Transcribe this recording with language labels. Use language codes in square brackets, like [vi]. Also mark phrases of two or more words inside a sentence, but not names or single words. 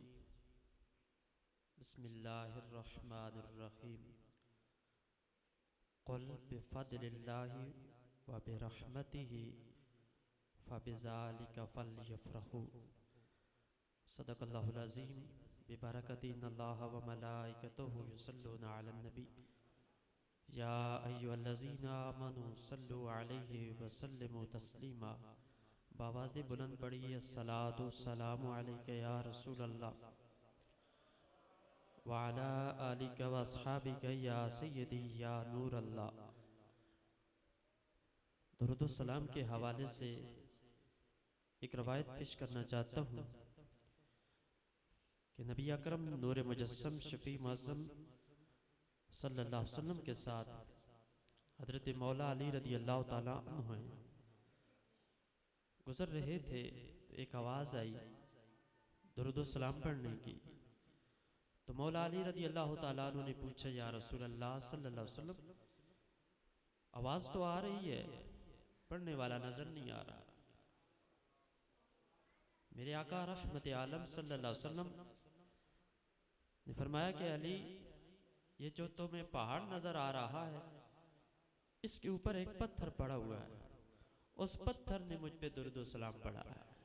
[ar] بسم الله الرحمن الرحيم. قل بفضل الله وبرحمته فبذلك فليفرحوا. صدق الله العظيم. ببركة إن الله وملائكته يصلون على النبي يا أيها الذين آمنوا صلوا عليه وسلموا تسليما. [ur] باآوازِ بلند پڑھیے [ar] الصلاة والسلام عليك يا رسول الله وعلى آلك وأصحابك يا سيدي يا نور الله. [ur] درود و سلام کے حوالے سے ایک روایت پیش کرنا چاہتا ہوں کہ نبی اکرم نور مجسم شفیع معظم [ar] صلى الله عليه وسلم [ur] کے ساتھ حضرت مولا علی [ar] رضي الله تعالى عنه [ur] گزر رہے تھے تو ایک آواز آئی درود و سلام پڑھنے کی. تو مولا علی [ar] رضي الله تعالى عنه [ur] نے پوچھا, [ar] يا رسول الله صلى الله عليه وسلم, [ur] آواز تو آ رہی ہے، پڑھنے والا نظر نہیں آ رہا. میرے آقا رحمتِ عالم [ar] صلى الله عليه وسلم [ur] نے فرمایا کہ علی، یہ جو تمہیں پہاڑ نظر آ رہا ہے، اس کے اوپر ایک پتھر پڑا ہوا ہے، اس پتھر نے مجھ پہ درود و سلام پڑھا ہے.